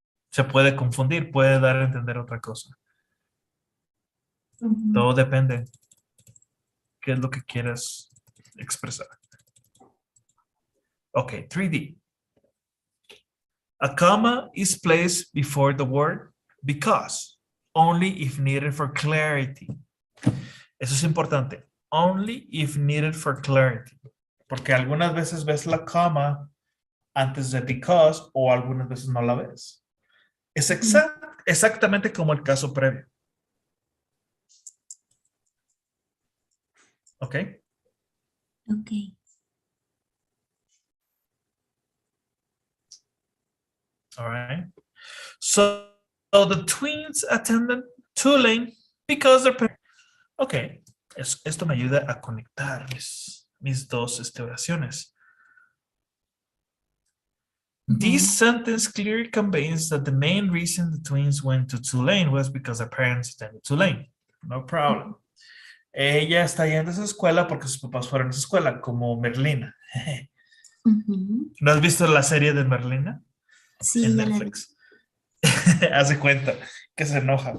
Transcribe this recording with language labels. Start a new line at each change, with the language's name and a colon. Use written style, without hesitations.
Spanish: Se puede confundir, puede dar a entender otra cosa. Todo depende qué es lo que quieras expresar. Ok, 3D.
English: A comma is placed before the word because, only if needed for clarity.
Spanish: Eso es importante.
English: Only if needed for clarity.
Spanish: Porque algunas veces ves la coma antes de because o algunas veces no la ves. Es exactamente como el caso previo. ¿Ok? Ok.
English: All right. So the twins attended Tulane because their parents. Ok.
Spanish: Esto me ayuda a conectar mis dos oraciones.
English: This sentence clearly conveys that the main reason the twins went to Tulane was because their parents attended Tulane. No problem.
Spanish: Ella está yendo a esa escuela porque sus papás fueron a esa escuela, como Merlina. ¿No has visto la serie de Merlina? Sí, En ya la vi. Netflix. Hace cuenta que se enoja.